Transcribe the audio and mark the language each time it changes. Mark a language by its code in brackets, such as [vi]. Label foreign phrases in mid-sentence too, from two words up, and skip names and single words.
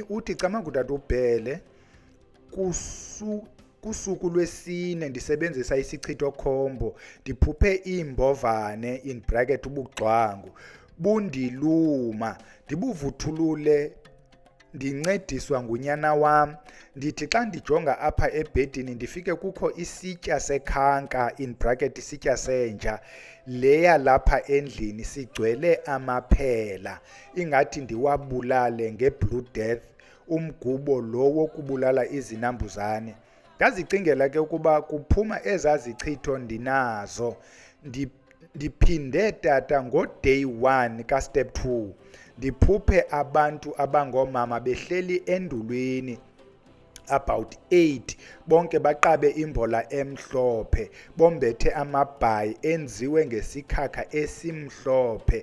[xh] Uthi camakutata ubhele kusuku lwesine ndisebenzisa isichitho khombo ndiphuphe iimbovane [en] in bracket [xh] ubugxwangu bundiluma ndibuvuthulule ndincediswa ngunyana wam. Ndithi xa ndijonga apha ebhedini ndifike kukho isitya sekhanka [en] in bracket [xh] isitya senja leya lapha endlini sigcwele amaphela ingathi ndiwabulale ngeblue death, umgubo lo wokubulala izinambuzane. Ndazicingela ke ukuba kuphuma ezazichitho ndinazo. Ndiphinde tata ngo-day 1 ka-step 2 ndiphuphe abantu abangoomama behleli endulweni about 8 bonke baqabe imbola emhlophe bombethe amabhayi enziwe ngesikhakha esimhlophe.